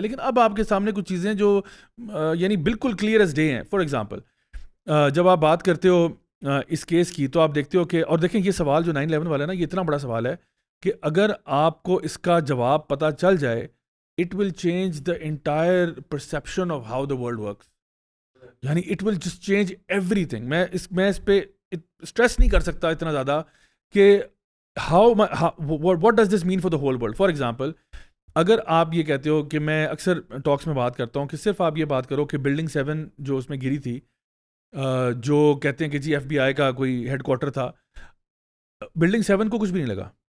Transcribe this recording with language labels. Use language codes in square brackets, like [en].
[ur] لیکن اب آپ کے سامنے کچھ چیزیں جو یعنی بالکل [en] clear as day [ur] ہیں. [en] for example [ur] جب آپ بات کرتے ہو اس کیس کی تو آپ دیکھتے ہو کہ, اور دیکھیں یہ سوال جو 9/11 والا ہے نا, یہ اتنا بڑا سوال ہے کہ اگر آپ کو اس کا جواب پتہ چل جائے, [en] it will change the entire perception of how the world works. یعنی it will just change everything. [ur] میں اس پہ اسٹریس نہیں کر سکتا اتنا زیادہ کہ [en] what does this mean for the whole world. For example, [ur] اگر آپ یہ کہتے ہو کہ میں اکثر ٹاکس میں بات کرتا ہوں کہ صرف آپ یہ بات کرو کہ بلڈنگ 7 جو اس میں گری تھی, جو کہتے ہیں کہ جی FBI کا کوئی ہیڈ کوارٹر تھا, بلڈنگ 7 کو کچھ بھی نہیں لگا.